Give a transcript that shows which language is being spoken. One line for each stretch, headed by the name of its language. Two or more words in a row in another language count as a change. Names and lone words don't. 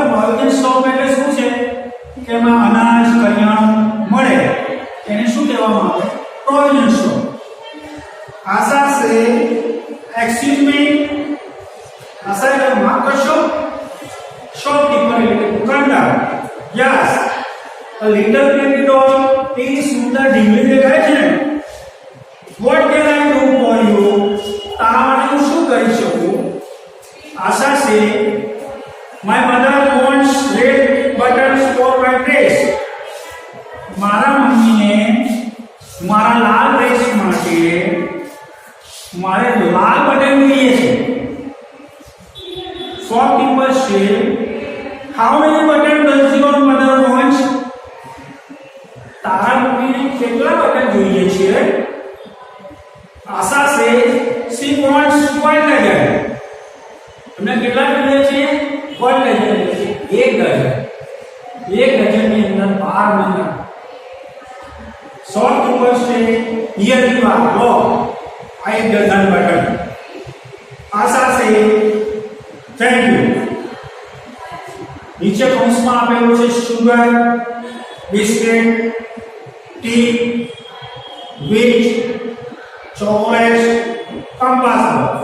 English: provision shop
Gujarati: એટલે શું છે કે એમાં અનાજ, કરિયાણું મળે એને શું કહેવામાં આવે?
English: provision shop. આશા સે excuse me.
Gujarati: આશા એટલે માફ કરશો. શોપકીપર એટલે દુકાનદાર.
English: યસ, a little baby doll.
Gujarati: એ સુંદર ઢીંગલી દેખાય છે ને.
English: What can I do for you?
Gujarati: તારા માટે હું શું કરી શકું?
English: આશા સે my mother wants red buttons for my dress.
Gujarati: મારા મમ્મીને મારા લાલ ડ્રેસ માટે મારે લાલ બટન જોઈએ છે.
English: શોપકીપર છે how many buttons does your mother want?
Gujarati: તારા મમ્મીને કેટલા બટન જોઈએ છે?
English: આશા સે she wants 1 dozen.
Gujarati: તમને કેટલા જોઈએ છે? 1 dozen. 1 ડઝન. 1 ડઝનની અંદર 12 મહિના.
English: શોપકીપર છે here you are,
Gujarati: લો આ 1 ડઝન બટન.
English: આશા સે thank you.
Gujarati: નીચે કૌંસમાં આપેલું છે
English: sugar, biscuit, tea, wheat, chocolate, compass box.